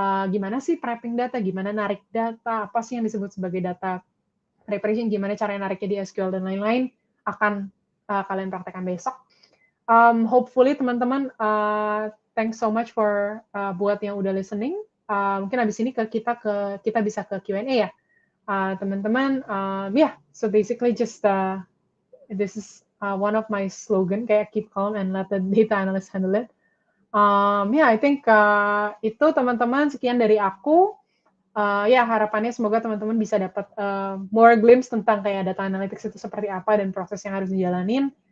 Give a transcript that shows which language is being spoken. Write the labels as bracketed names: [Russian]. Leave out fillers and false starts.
[Indonesian] Gimana sih prepping data, gimana narik data, apa sih yang disebut sebagai data preparation, gimana cara nariknya di SQL dan lain-lain, akan kalian praktekkan besok. [English] Hopefully [Indonesian] teman-teman, [English] thanks so much for [Indonesian] buat yang udah [English] listening. [Indonesian] Mungkin abis ini kita bisa ke Q&A ya, teman-teman. [English] So basically just this is one of my slogan, [Indonesian] kayak [English] keep calm and let the data analyst handle it. I think [Indonesian] itu teman-teman, sekian dari aku. Harapannya semoga teman-teman bisa dapat [English] more glimpse [Indonesian] tentang kayak data analytics itu seperti apa dan proses yang harus dijalanin.